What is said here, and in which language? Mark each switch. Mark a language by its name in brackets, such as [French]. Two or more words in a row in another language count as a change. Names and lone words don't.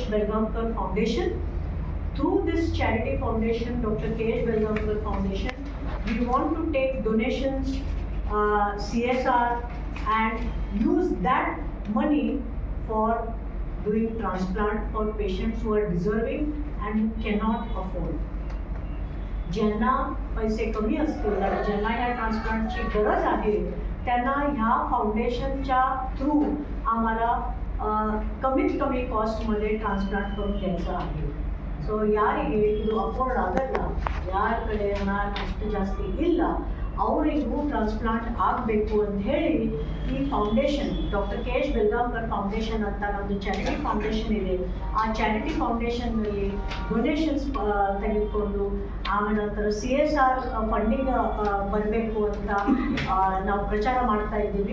[English] Belgaonkar Foundation. Through this charity foundation, Dr. K.H. Belgaonkar Foundation, we want to take donations, CSR, and use that money for doing transplant for patients who are deserving and who cannot afford. [Marathi] ज्यांना पैसे कमी असतील, ज्यांना या ट्रान्सप्लांटची गरज आहे, त्यांना ह्या फाउंडेशनच्या थ्रू आम्हाला कमीत कमी कॉस्टमध्ये ट्रान्सप्लांट करून द्यायचं आहे. [Kannada] ಸೊ ಯಾರಿಗೆ ಇದು ಅಫೋರ್ಡ್ ಆಗಲ್ಲ, ಯಾರ ಕಡೆ ಹಣ ಅಷ್ಟು ಜಾಸ್ತಿ ಇಲ್ಲ, ಅವರಿಗೂ ಟ್ರಾನ್ಸ್ಪ್ಲಾಂಟ್ ಆಗಬೇಕು ಅಂತ ಹೇಳಿ ಈ ಫೌಂಡೇಶನ್, ಡಾಕ್ಟರ್ ಕೆ ಎಚ್ ಬೆಲ್ಗಾಂಕರ್ ಫೌಂಡೇಶನ್ ಅಂತ ನಮ್ಮದು [English] charity foundation [Kannada] ಇದೆ. ಆ [English] charity foundationನಲ್ಲಿ [Kannada] ಡೊನೇಷನ್ಸ್ ತೆಗೆದುಕೊಂಡು ಆಮೇಲೆ ನಂತರ [English] CSR funding [Kannada] ಬರಬೇಕು ಅಂತ ನಾವು ಪ್ರಚಾರ ಮಾಡ್ತಾ ಇದ್ದೀವಿ.